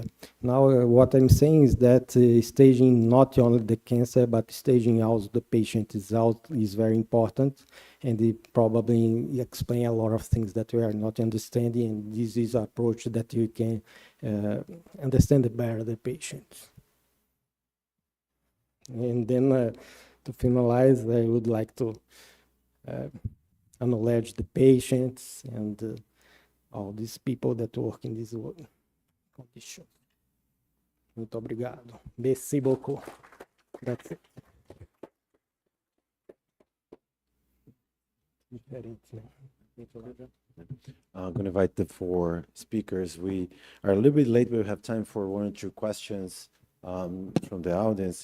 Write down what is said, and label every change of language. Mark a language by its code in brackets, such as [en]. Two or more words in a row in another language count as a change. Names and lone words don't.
[en] Now, what I'm saying is that staging not only the cancer, but staging also the patient is very important, and it probably explain a lot of things that we are not understanding, and this is an approach that you can understand better the patient. And then to finalize, I would like to acknowledge the patients and all these people that work in this condition. [pt] Muito obrigado. [fr] Merci beaucoup. [en] That's it. I'm going to invite the four speakers. We are a little bit late, but we have time for one or two questions from the audience.